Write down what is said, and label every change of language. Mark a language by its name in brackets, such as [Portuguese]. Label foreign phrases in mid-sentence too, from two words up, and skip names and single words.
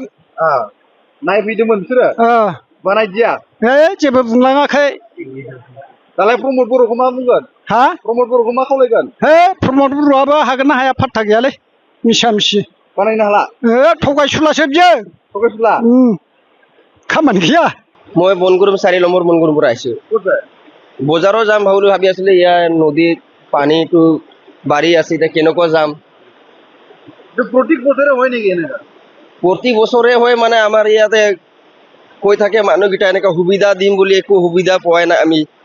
[Bodo] नायफैदोंमोन बिसोरो बानायदिया जेबो बुंलाङाखै दालाय प्रमद बर'खौ मा बुंगोन प्रमद बर'खौ मा खावलायगोन प्रमद बर'आबो हागोन ना हाया फात्ता गैयालै मिसा मिसि बानायनो हाला थगायसुलासो बियो थगायसुला खामानि गिया [Assamese] মই বনগুৰুম 4 নম্বৰ বনগুৰুৰ পৰা আহিছো বজাৰৰ যাম ভাবি আছিলো ইয়াৰ নদীত পানীটো বাঢ়ি আছে এতিয়া কেনেকুৱা যাম প্ৰতি বছৰে হয় নেকি এনেকা প্ৰতি বছৰে হয় মানে আমাৰ ইয়াতে কৈ থাকে মানুহগিটা এনেকা সুবিধা দিম বুলি একো সুবিধা পোৱা নাই আমি